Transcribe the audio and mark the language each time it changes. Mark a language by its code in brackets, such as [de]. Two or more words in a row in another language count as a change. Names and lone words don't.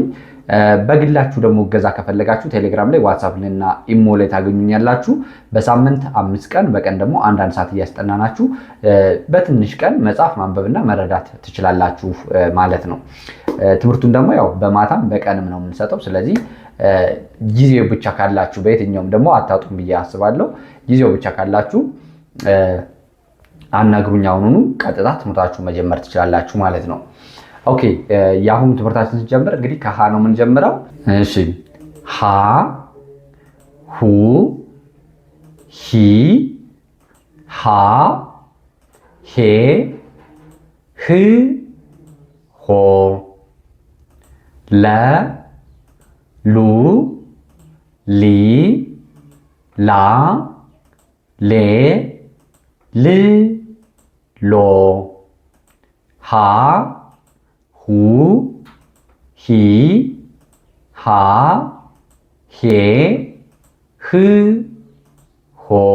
[am] በግላችሁ ደግሞ እገዛ ከፈለጋችሁ ቴሌግራም ላይ፣ ዋትስአፕ እና ኢሞ ላይ ታገኙኛላችሁ። በሳምንት 5 ቀን በቀን ደግሞ አንዳንድ ሰዓት እያስጠናናችሁ በትንሽ ቀን መጻፍ ማንበብና መረዳት ትችላላችሁ ማለት ነው። ትምህርቱን ደግሞ ያው በማታም በቀንም ነው የምንሰጠው። ስለዚህ ጊዜው ብቻ ካላችሁ በየትኛውም ደግሞ አታጡም ብዬ አስባለሁ። ጊዜው ብቻ ካላችሁ አናግሩኝ። አሁኑኑ ቀጥታ ትምህርታችሁ መጀመር ትችላላችሁ ማለት ነው። ኦኬ የአሁኑ ትምህርታችን ሲጀምር እንግዲህ ከሃ ነው የምንጀምረው። እሺ ሃ፣ ሁ፣ ሂ፣ ሃ፣ ሄ፣ ህ፣ ሆ፣ ለ፣ ሉ፣ ሊ፣ ላ፣ ሌ፣ ል፣ ሎ፣ ሃ፣ ሁ፣ ሂ፣ ሃ፣ ሄ፣ ህ፣ ሆ፣